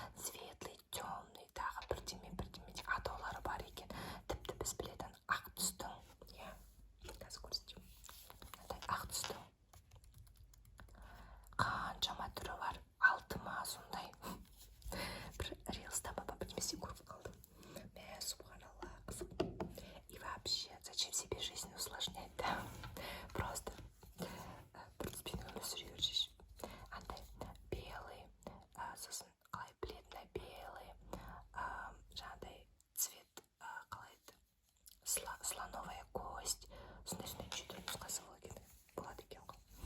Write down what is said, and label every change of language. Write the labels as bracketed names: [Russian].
[Russian] Светлый, темный, [Kazakh] тағы бірдеме атаулары бар екен. Тіпті біз білетін ақ түстің, қазір көрсетейін. Ақ түстің қаншама түрі бар. 6 ма сондай. Бір рилста ма бірдемесе көріп қалдым. Субханаллах, қызық. [Russian] И вообще, зачем себе жизнь усложнять, да? Просто [Kazakh] бірдеспен өмір сүре берші. Андай белый, сосын қалай бледно-белый, жаңағыдай цвет, қалай еді, [Russian] слоновая кость, [Kazakh] сондай 4 нұсқасы болады екен ғой.